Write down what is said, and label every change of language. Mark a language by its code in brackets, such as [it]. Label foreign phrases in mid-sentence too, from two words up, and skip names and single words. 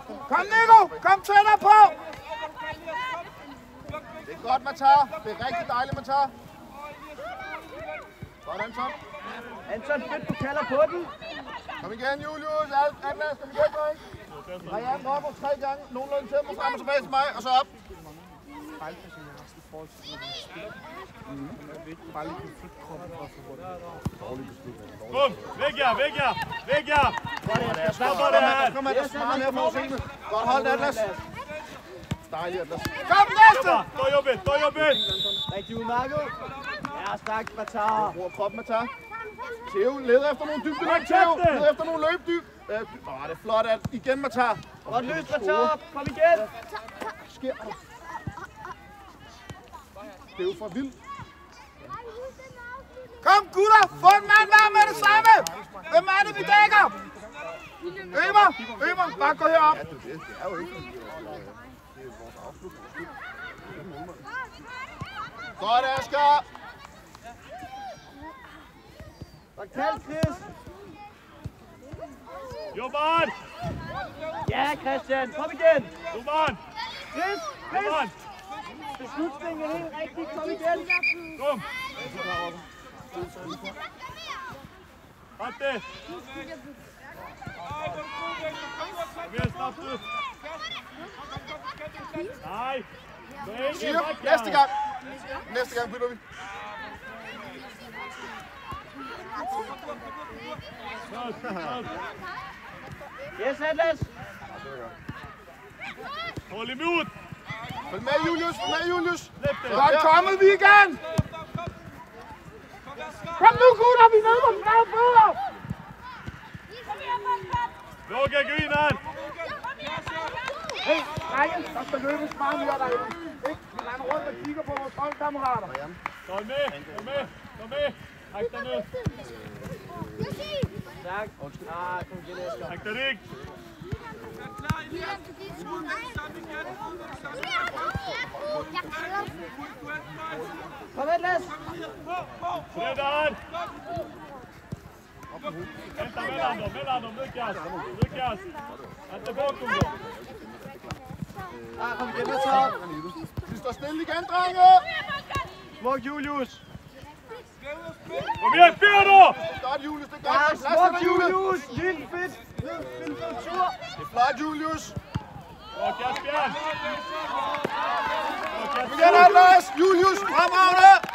[da] Kom, Nico! Kom tættere på! Det er godt, Matar. Det er rigtig dejligt, Matar. Godt, Anton. Anton, fedt, du kalder på den. Kom igen, Julius. Atlas, kom igen, dreng. Marianne, op og 3 gange. Nogenlunde tempo frem og tilbage til mig, og så op. [sv] Kom! Vägga! Snabbare här! [da] Kom, Atlas. Meget mere forudseende. Godt holdt, Atlas. Dejligt, Atlas. Kom, næste! [sv] Jobba! Ta jobbet! [da] Rigtig udmærket. Ja, stærkt, Matar. Brug krop, Matar. Theo leder efter nogle dybdeløb. Theo leder efter nogle løbdyb. Det er flot, at igen, Matar. Godt løst, Matar. Kom igen. Sker der? Det er jo for vildt. Kom, gutter! Få en mand hver med det samme! Hvem er det, vi dækker? Ømer! Bare gå herop! Ja, det er jo ikke. Det er vores afslutning. Godt, Asger! Godt kaldt, Chris. [sv] Jobban! [da] Ja, Christian. Kom igen. [sv] Domaren! [da] Chris. [sv] Domaren! [da] Beslutningen er helt rigtig. Kom igen. Kom! Patti! [sv] Kom igen, snabbt ut! [da] Nej! Siger, næste gang bytter vi. Yes, Atlas. [sv] Håll emot! [da] Følg med, Julius! [sv] Släpp det! [da] Så er kommet, Vigan! Kom nu, gutter! Vi er nede på flade fødder! [sv] Roger, gå in här! [da] Hey, drenge, der skal løbes meget mere derinde. Ikke? Vi render rundt og kigger på vores holdkammerater. Kom med. Træk dig ned. Tak. Nej, kom igen, Asger. Træk dig ikke. Kom Atlas. [sv] Freddan! Vänta mellan dem. Lukas! Inte bakom dem. [da] Kom igen, Atlas. Vi står stille igen, drenge! Smuk Julius. Kom igen, Peter! Godt, Julius, det er Ja, godt. smuk Julius. Lille fedt. Lille tur. Det er flot, Julius. Og Kasper! Kom igen, Atlas! Julius, fremragende!